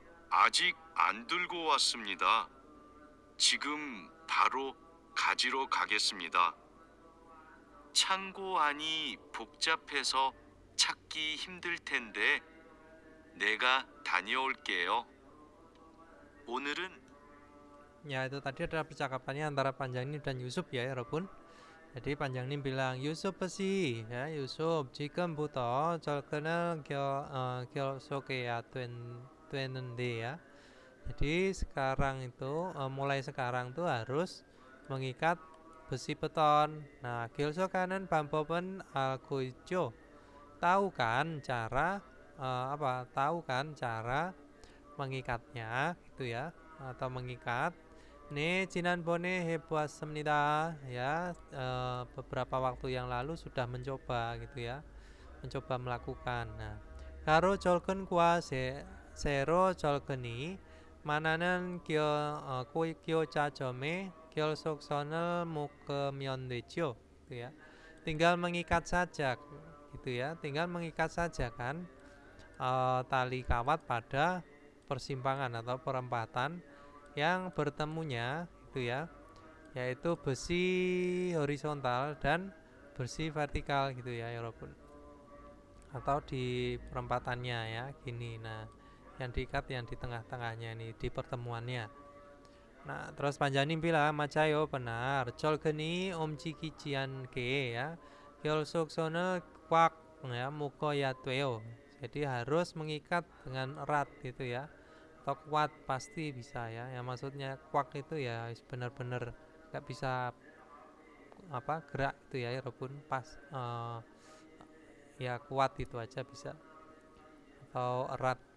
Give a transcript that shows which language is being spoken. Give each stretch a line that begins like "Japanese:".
Korean: 아직 안 들고 왔습니다. 지금 바로 가지러 가겠습니다. 창고 안이 복잡해서 찾기 힘들 텐데 내가 다녀올게요. 오늘은
Indonesian: Ya, itu tadi adalah percakapannya antara Panjangnin dan Yusuf ya, Rebun. Jadi Panjangnin bilang, Yusuf besi ya, Yusuf
Korean: 지금부터 철근을 결속해야 되는데
Indonesian: ya. Jadi sekarang itu mulai sekarang tuh harus mengikat besi beton.
Korean: Nah, 결속하는 방법은 알고 있죠?
Indonesian: Tahu kan cara Tahu kan cara mengikatnya gitu ya atau mengikat. Nih
Korean: 지난번에 해보았습니다
Indonesian: ya, beberapa waktu yang lalu sudah mencoba gitu ya, mencoba melakukan.
Korean: Nah, 가로 절근과 세로 절근이 만나는 교차점에 결속선을 묶으면 되죠
Indonesian: gitu ya. Tinggal mengikat saja gitu ya, tinggal mengikat saja kan tali kawat pada persimpangan atau perempatan yang bertemunya itu ya, yaitu besi horizontal dan besi vertikal gitu ya, walaupun atau di perempatannya ya gini. Nah, yang diikat yang di tengah-tengahnya ini di pertemuannya. Nah, terus Panjangnin bilang
Korean: 맞아요
Indonesian: benar.
Korean: 철근이 움직이지 않게 ya 결속선을 꽉 ya 묶어야 돼요.
Indonesian: Jadi harus mengikat dengan erat gitu ya, atau kuat pasti bisa ya. Yang maksudnya kuat itu ya benar-benar nggak bisa gerak itu ya, walaupun pas ya kuat itu aja bisa atau erat.